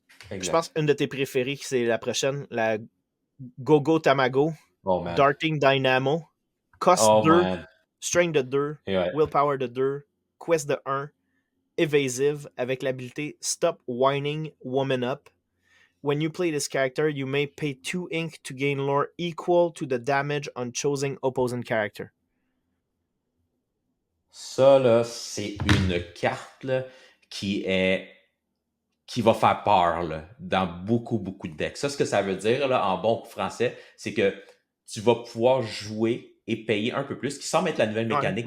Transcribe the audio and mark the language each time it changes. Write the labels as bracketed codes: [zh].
[fr] Je pense qu'une de tes préférées, c'est la prochaine, la Gogo Tamago. Darting Dynamo. Cost 2, Strength de 2, Willpower de 2, Quest de 1, Evasive avec l'habilité Stop Whining Woman Up. [en] When you play this character, you may pay 2 ink to gain lore equal to the damage on choosing opposing character. [fr] Ça, là, c'est une carte là, qui va faire peur là, dans beaucoup, beaucoup de decks. Ça, ce que ça veut dire là, en bon français, c'est que tu vas pouvoir jouer et payer un peu plus, qui semble être la nouvelle Ouais. mécanique